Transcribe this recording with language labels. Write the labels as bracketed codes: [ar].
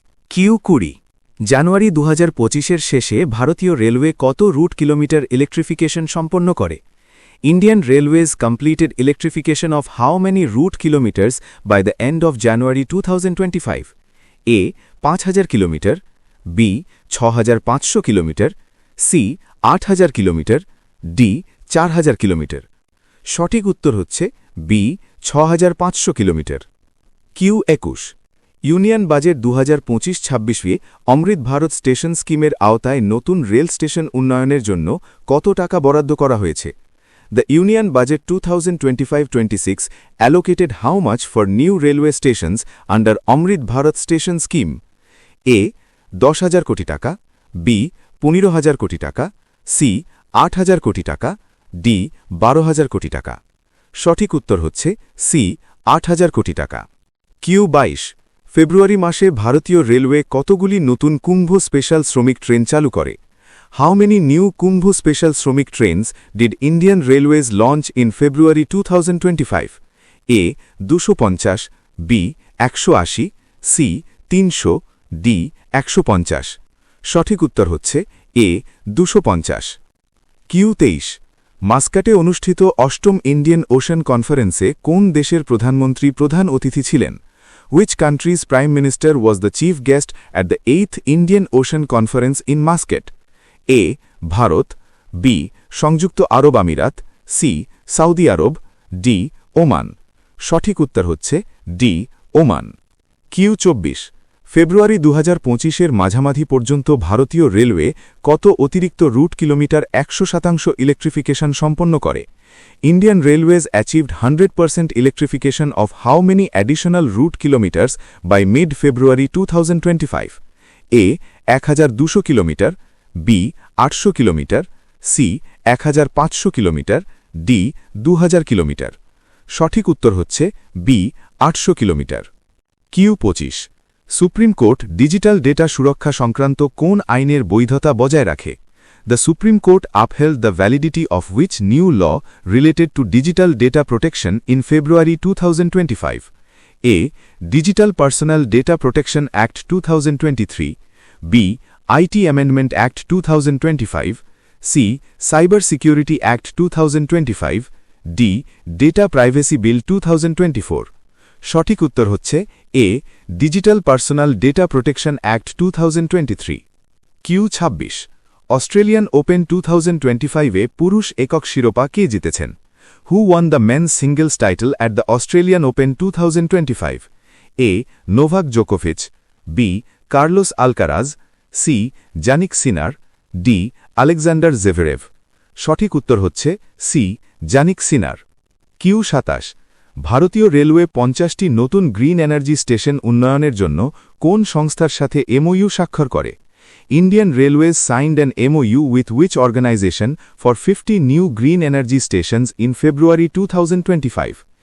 [bn] Q20 জানুয়ারি 2025-এর শেষে ভারতীয় railway কত রুট কিলোমিটার ইলেকট্রিফিকেশন সম্পন্ন করে? [en] Indian Railways completed electrification of how many route kilometers by the end of January 2025? [bn] A. 5000 kilometre, B. 6500 kilometre, C. 8000 kilometre, D. 4000 kilometre. সঠিক উত্তর হচ্ছে B. 6500 kilometre. Q21 union budget 2025-26-এ অমৃত Bharat station স্কিমের আওতায় নতুন rail station উন্নয়নের জন্য কত টাকা বরাদ্দ করা হয়েছে? [en] The Union Budget 2025-26 allocated how much for new railway stations under Amrit Bharat Station Scheme? [bn] A. 10,000 কোটি টাকা, B. 15,000 কোটি টাকা, C. 8,000 কোটি টাকা, D. 12,000 কোটি টাকা। সঠিক উত্তর হচ্ছে C. 8,000 কোটি টাকা। Q22 ফেব্রুয়ারি মাসে ভারতীয় রেলওয়ে কতগুলি নতুন কুম্ভ স্পেশাল শ্রমিক ট্রেন চালু করে? [en] How many new Kumbh special শ্রমিক trains did Indian Railways launch in February 2025? [bn] A. 250, B. 180, C. 300, D. 150। সঠিক উত্তর হচ্ছে A. 250। Q23 মাস্কাটে অনুষ্ঠিত অষ্টম ইন্ডিয়ান ওশান কনফারেন্সে কোন দেশের প্রধানমন্ত্রী প্রধান অতিথি ছিলেন? [en] Which country's Prime Minister was the chief guest at the 8th Indian Ocean Conference in Muscat? [bn] A. Bharat, B. সংযুক্ত আরব আমিরাত, C. সৌদি আরব, D. ওমান। সঠিক উত্তর হচ্ছে D. ওমান। Q24 ফেব্রুয়ারি 2025-এর মাঝামাঝি পর্যন্ত ভারতীয় রেলওয়ে কত অতিরিক্ত রুট কিলোমিটার 100% ইলেকট্রিফিকেশন সম্পন্ন করে? [en] Indian Railways achieved 100% electrification of how many additional route kilometers by mid-February 2025? [bn] A. 1200 kilometre, B. 800 kilometre, C. 1500 kilometre, D. 2000 kilometre. সঠিক উত্তর হচ্ছে B. 800 kilometre. Q25 supreme court digital data সুরক্ষা সংক্রান্ত কোন আইনের বৈধতা বজায় রাখে? [en] The Supreme Court upheld the validity of which new law related to digital data protection in February 2025? A. Digital Personal Data Protection Act 2023, B. IT Amendment Act 2025, C. Cyber Security Act 2025, D. [bn] Data Privacy Bill 2024। সঠিক উত্তর হচ্ছে A. [en] Digital Personal Data Protection Act 2023। [bn] Q26 Australian open 2025-এ পুরুষ একক শিরোপা কে জিতেছেন? [en] Who won the men's singles title at the Australian Open 2025? A. Novak Djokovic, B. Carlos Alcaraz, C. [bn] Jannik Sinner, D. Alexander Zverev। সঠিক উত্তর হচ্ছে C. Jannik Sinner। Q27 ভারতীয় railway 50টি নতুন green energy station উন্নয়নের জন্য কোন সংস্থার সাথে MOU স্বাক্ষর করে? [en] Indian Railways signed an MOU with which organization for 50 new green energy stations in February 2025?